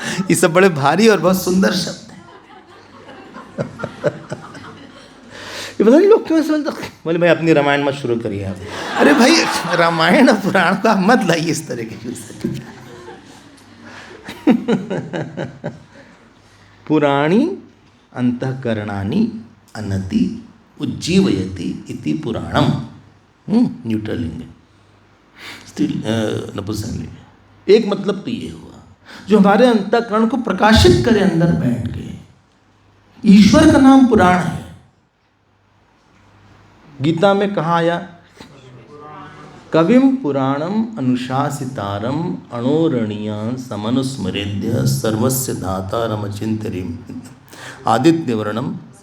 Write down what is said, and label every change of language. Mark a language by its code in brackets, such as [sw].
[hi] ये सब बड़े भारी और बहुत सुंदर शब्द हैं। ये पता नहीं लोग क्यों समझते, बोले भाई अपनी रामायण मत शुरू करिए आप। अरे भाई रामायण और पुराण का मत लाइए इस तरह के चीज। [sa] पुराणी अंतःकरणानि अनति उज्जीवयति इति पुराणम। [hi] न्यूट्रल लिंग, स्त्रीलिंग, नपुंसकलिंग। एक मतलब तो ये हुआ, जो हमारे अंतःकरण को प्रकाशित करे अंदर बैठ के। ईश्वर का नाम पुराण है। गीता में कहाँ आया? [sa] कविम पुराणम अनुशासितारम अणोरणीयान समनुस्मरेद्य सर्वस्य धातारम अचिंत्यरिम आदित्य वर्णम।